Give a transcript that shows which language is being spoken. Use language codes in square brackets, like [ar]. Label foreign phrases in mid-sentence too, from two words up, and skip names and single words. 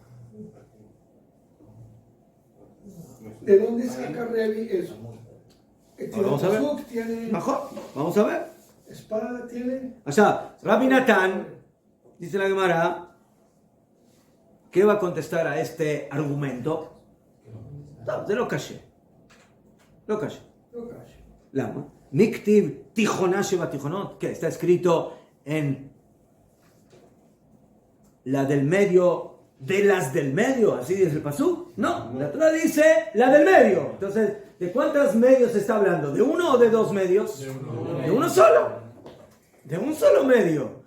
[es] ¿De dónde saca Revi eso? Vamos a ver. Pasuk tiene mejor, vamos a ver. espada, tiene. עכשיו, Rabbi Natán, dice la Gemara, ¿qué va a contestar a este argumento? No, [he] זה לא קשה. לא קשה. [es] No cacho. [he] למה? נקטיב תיכונה שבתיכונות, [es] que está escrito en la del medio de las del medio, así dice el pasú. No, la Torah dice la del medio. Entonces, ¿de cuántos medios se está hablando? ¿De uno o de dos medios? De uno solo. De un solo medio.